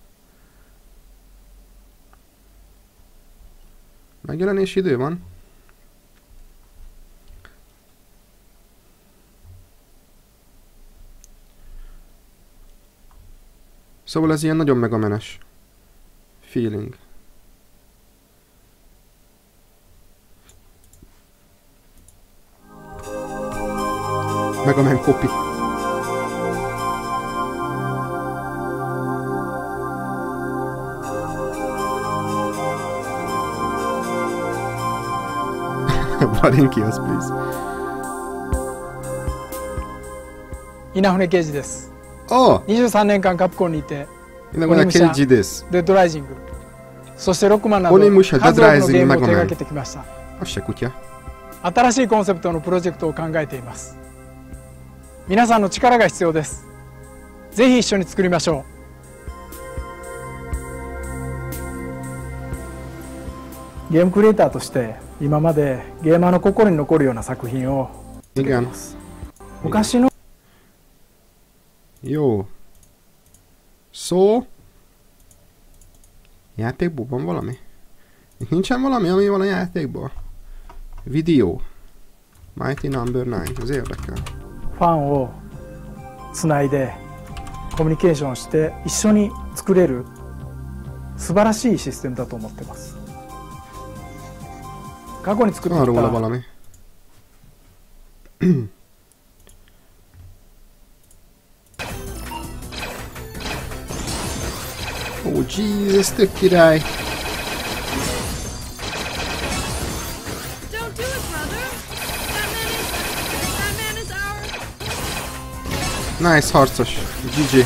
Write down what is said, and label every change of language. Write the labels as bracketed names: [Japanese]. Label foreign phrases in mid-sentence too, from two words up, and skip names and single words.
[Hungarian] Megjelenési idő van? Szóval ez ilyen nagyon megamenes feeling. [English] Megaman copy. Valinkios, please. [Japanese] 稲船刑事です。ああ。 23年間カプコンにいて、稲船刑事です。デッドライジング、そしてロックマンなど数多くのゲームを手掛けてきました。新しいコンセプトのプロジェクトを考えています。皆さんの力が必要です。ぜひ一緒に作りましょう。ゲームクリエイターとして今までゲーマーの心に残るような作品を作っています。昔の [Hungarian] Jó. Szó. Játékból van valami? Itt nincsen valami, ami van a játékból? Videó. Mighty Number 9. Ez érdekel. [Japanese] ファンをつないでコミュニケーションして一緒に作れる素晴らしいシステムだと思ってます。過去に作ってきた [Hungarian] valami. [English] Oh Jesus, [Hungarian] tök király! Nice harcos, GG.